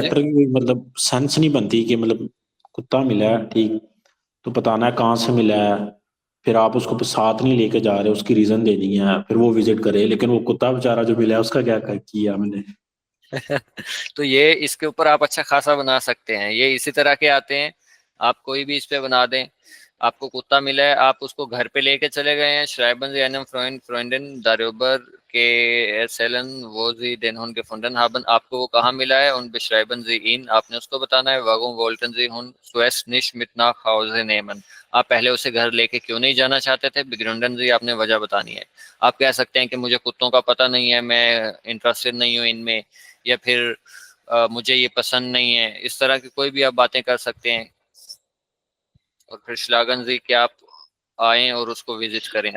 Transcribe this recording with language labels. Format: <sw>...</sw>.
<hi>Letter की कोई मतलब सेंस नहीं बनती कि मतलब कुत्ता मिला है, ठीक, तो बताना है कहाँ से मिला है, फिर आप उसको साथ नहीं लेके जा रहे, उसकी रीजन देनी है, फिर वो विजिट करे, लेकिन वो कुत्ता बेचारा जो मिला है उसका क्या किया मैंने? तो ये इसके ऊपर आप अच्छा खासा बना सकते हैं। ये इसी तरह के आते हैं, आप कोई भी इस पे बना दें। आपको कुत्ता मिला है, आप उसको घर पे लेके चले गए हैं।</hi> <de>Schreiben Sie einem Freundin darüber के erzählen wo Sie den Hund gefunden haben।</de> <hi>आपको वो कहाँ मिला है,</hi> <de>und beschreiben Sie ihn,</de> <hi>आपने उसको बताना है।</hi> <de>Warum wollten Sie Hund zuerst nicht mit nach Hause nehmen।</de> <hi>आप पहले उसे घर लेके क्यों नहीं जाना चाहते थे।</hi> <de>Begründen Sie,</de> <hi>आपने वजह बतानी है। आप कह सकते हैं कि मुझे कुत्तों का पता नहीं है, मैं इंटरेस्टेड नहीं हूँ इनमें, या फिर मुझे ये पसंद नहीं है। इस तरह की कोई भी आप बातें कर सकते हैं। और फिर श्लाघन जी कि आप आएँ और उसको विज़िट करें।</hi>